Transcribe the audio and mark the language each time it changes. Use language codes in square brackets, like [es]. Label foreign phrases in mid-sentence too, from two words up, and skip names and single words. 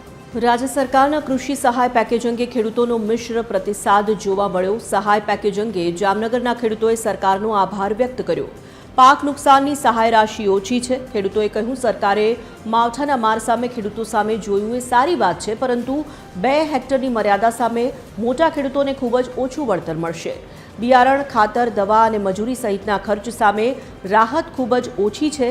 [gu] રાજ્ય સરકારના કૃષિ સહાય પેકેજ અંગે ખેડૂતોનો મિશ્ર પ્રતિસાદ જોવા મળ્યો। સહાય પેકેજ અંગે જામનગરના ખેડૂતોએ સરકારનો આભાર વ્યક્ત કર્યો। પાક નુકસાનની સહાય રાશિ ओછી છે। ખેડૂતોએ કહ્યું સરકારે માવઠાના માર સામે ખેડૂતો સામે જોયું એ સારી વાત છે, પરંતુ 2 હેક્ટરની મર્યાદા સામે મોટા ખેડૂતોને ખૂબ જ ઓછું વળતર મળશે। બિયારણ, ખાતર, દવા અને મજૂરી સહિતના ખર્ચ સામે રાહત ખૂબ જ ઓછી છે।